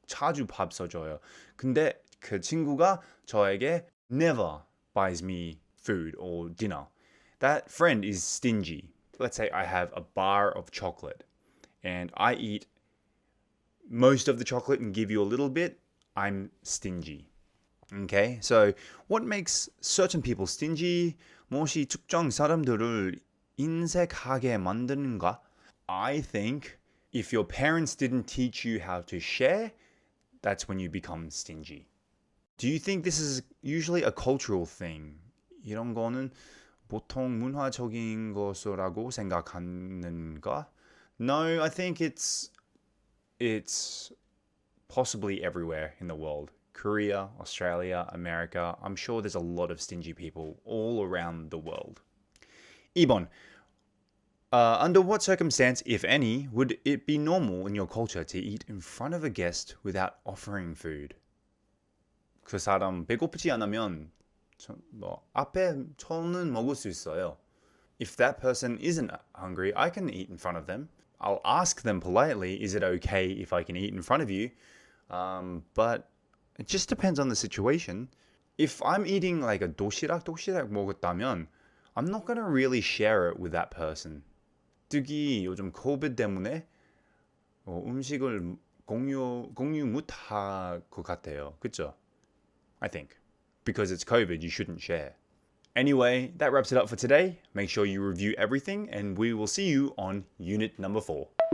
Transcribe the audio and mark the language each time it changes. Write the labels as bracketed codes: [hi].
[ko] 자주 밥 사줘요. 근데 그 친구가 저에게 [en] never buys me food or dinner. That friend is stingy. Let's say I have a bar of chocolate and I eat most of the chocolate and give you a little bit. I'm stingy. Okay, so what makes certain people stingy? [ko] 무엇이 특정 사람들을 인색하게 만드는가? [en] I think if your parents didn't teach you how to share, that's when you become stingy. Do you think this is usually a cultural thing? [ko] 이런 거는 보통 문화적인 것이라고 생각하는가? [en] No, I think it's possibly everywhere in the world. Korea, Australia, America. I'm sure there's a lot of stingy people all around the world. [ko] 2번. [en] Under what circumstance, if any, would it be normal in your culture to eat in front of a guest without offering food? [ko] 그 사람 배고프지 않으면 앞에 저는 먹을 수 있어요. [en] If that person isn't hungry, I can eat in front of them. I'll ask them politely, is it okay if I can eat in front of you? But it just depends on the situation. If I'm eating like a [ko] 도시락 먹었다면, [en] I'm not going to really share it with that person. [ko] 특히 요즘 코비드 때문에 음식을 공유 못할 것 같아요. 그쵸? [en] I think. Because it's COVID, you shouldn't share. Anyway, that wraps it up for today. Make sure you review everything and we will see you on unit number 4.